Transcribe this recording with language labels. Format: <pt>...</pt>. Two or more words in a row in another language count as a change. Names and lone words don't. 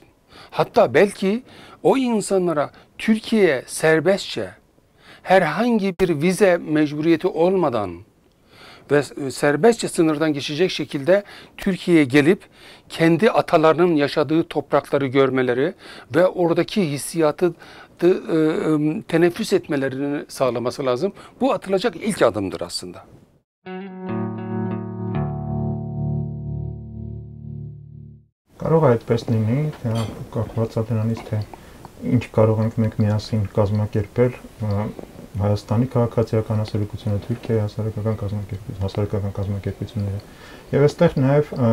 <tr>Hatta belki o insanlara Türkiye'ye serbestçe herhangi bir vize mecburiyeti olmadan ve serbestçe sınırdan geçecek şekilde Türkiye'ye gelip kendi atalarının yaşadığı toprakları görmeleri ve oradaki hissiyatı teneffüs etmelerini sağlaması lazım. Bu atılacak ilk adımdır aslında.</tr> <hy>Կարող է այդպես լինի, թե կապված է դրանից, թե ինչ կարող ենք մենք միասին կազմակերպել Հայաստանի քաղաքացիական հասարակությունը, Թուրքիայի հասարակական կազմակերպությունները։ Եվ այստեղ նաև</hy>